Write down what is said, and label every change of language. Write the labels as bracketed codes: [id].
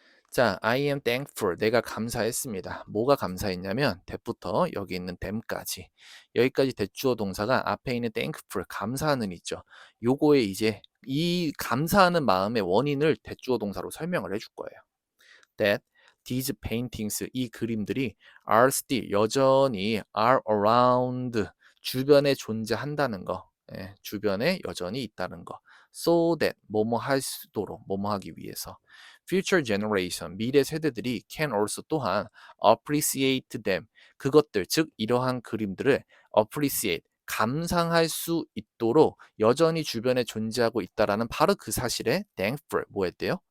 [ko] 자, [en] I am thankful. [ko] 내가 감사했습니다. 뭐가 감사했냐면 that부터 여기 있는 them까지. 여기까지 대주어 동사가 앞에 있는 thankful, 감사는 있죠. 요거에 이제 이 감사하는 마음의 원인을 대주어 동사로 설명을 해줄 거예요. [en] That these paintings, [ko] 이 그림들이 [en] are still, [ko] 여전히 [en] are around, [ko] 주변에 존재한다는 거. 주변에 여전히 있다는 거. [en] So that, [ko] 뭐뭐 할 수 있도록, 뭐뭐 하기 위해서. [en] Future generation, [ko] 미래 세대들이 [en] can also [ko] 또한 [en] appreciate them, [ko] 그것들, 즉 이러한 그림들을 appreciate, 감상할 수 있도록 여전히 주변에 존재하고 있다라는 바로 그 사실에 thankful, 뭐 했대요?